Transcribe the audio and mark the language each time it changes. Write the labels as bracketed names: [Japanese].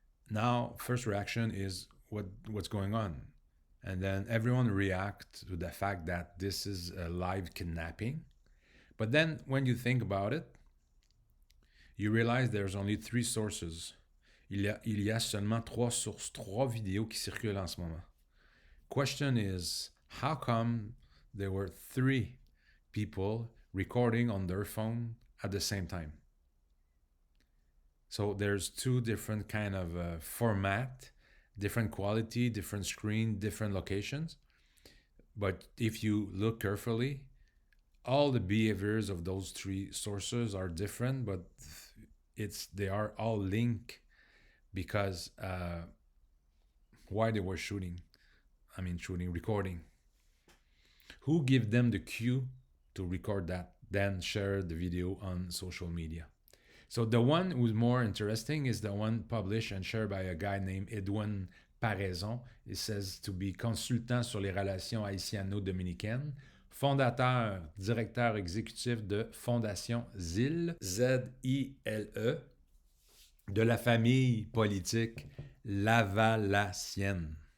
[English] Now, first reaction is what's going on? And then everyone reacts to the fact that this is a live kidnapping. But then when you think about it, you realize there's only 3 sources. [French] Il y a seulement 3 sources, 3 vidéos qui circulent en ce moment. [English] Question is, how come there were 3 people recording on their phone at the same time? So there's 2 different kind of format, different quality, different screen, different locations. But if you look carefully, all the behaviors of those three sources are different, but they are all linked because why they were recording. Who gave them the cue to record that, then share the video on social media? So the one who's more interesting is the one published and shared by a guy named Edwin Paraison. It says to be [French] consultant sur les relations haïtiano-dominicaines, fondateur, directeur exécutif de Fondation ZILE, Z-I-L-E, de la famille politique Lavalassienne.